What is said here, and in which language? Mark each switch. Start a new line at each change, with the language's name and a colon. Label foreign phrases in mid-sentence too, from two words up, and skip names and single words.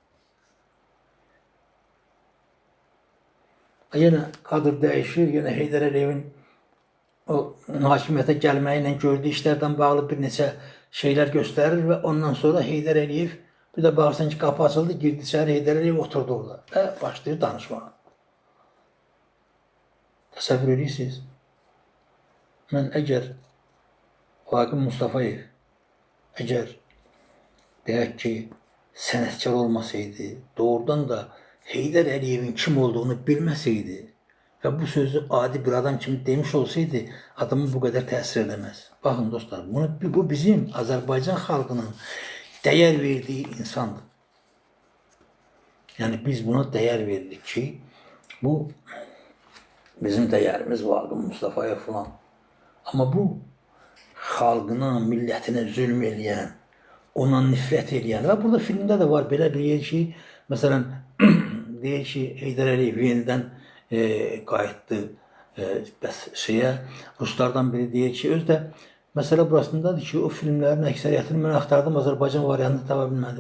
Azerbaijani: Yenə kadr dəyişir, yenə Heydər Əliyevin o hakimiyyətə gəlməyi ilə gördüyü işlərdən bağlı bir neçə şeylər göstərir və ondan sonra Heydər Əliyev, bir də baxırsan ki, qapı açıldı, girdi içəri, Heydər Əliyev oturdu orada və başlayır danışmağa. Təsəvvür edirsiniz? Mən əgər Vaqif Mustafayev, əgər deyək ki, sənətkar olmasaydı, doğrudan da Heydər Əliyevin kim olduğunu bilməsəydi ve bu sözü adi bir adam kimi demiş olsaydı adamı
Turkish: bu kadar tesir edemez. Bakın dostlar, bu bizim Azerbaycan halkının değer verdiği insandır. Yani biz buna değer verdik ki bu bizim değerimiz vardı Mustafa'ya falan.
Azerbaijani: Ama bu halkına, milletine zulm eləyən, ona nifrət eləyən və burada filmdə də var belə bir yer ki, məsələn, deyir ki, Heydər Əliyev yenidən qayıtdı Ruslardan biri deyir ki, özü də məsələ burasındadır ki, o filmlərin əksəriyyətini mən axtardım, Azərbaycan variantını tapa bilmədim.